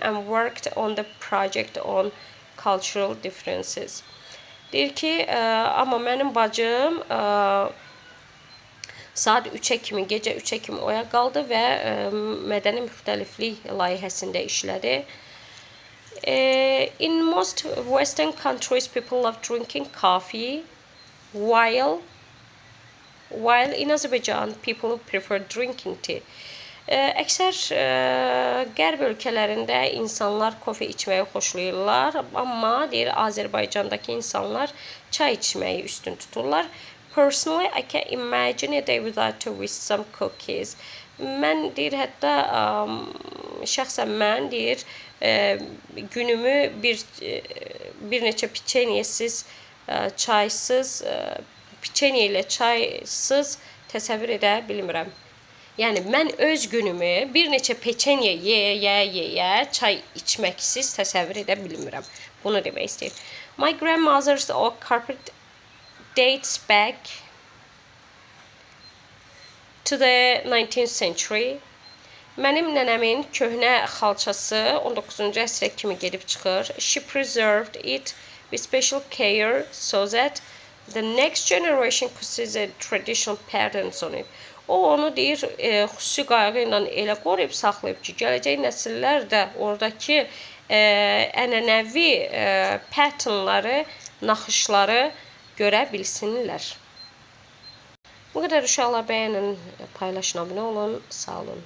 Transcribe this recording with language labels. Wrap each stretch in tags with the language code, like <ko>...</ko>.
<en>and worked on the project on cultural differences.</en> <az>Deyir ki, amma mənim bacım saat 3-ə kimi, gecə 3-ə kimi oya qaldı və mədəni müxtəliflik layihəsində işlədi.</az> <en>In most Western countries, people love drinking coffee, while in Azerbaijan, people prefer drinking tea.</en> <az>Əksər qərb ölkələrində insanlar kofe içməyi xoşlayırlar, amma deyir Azərbaycandakı insanlar çay içməyi üstün tuturlar.</az> <en>Personally, I can imagine a day without with some cookies.</en> <az>Mən deyir, hətta şəxsən mən deyir, günümü bir neçə piçenyəsiz, çaysız, piçenya ilə çaysız təsəvvür edə bilmirəm. Yəni, mən öz günümü bir neçə peçenya yeyə, çay içməksiz təsəvvür edə bilmirəm. Bunu demək istəyir.</az> <en>My grandmother's oak carpet dates back to the 19th century.</en> <az>Mənim nənəmin köhnə xalçası 19-cu əsrə kimi gedib çıxır.</az> <en>She preserved it with special care so that the next generation could see the traditional patterns on it.</en> <az>O onu deyir, xüsusi qayğı ilə elə qoruyub, saxlayıb ki, gələcək nəsillər də oradakı ənənəvi patternları, naxışları görə bilsinlər. Bu qədər uşaqlar, bəyənin, paylaşın, abunə olun, sağ olun.</az>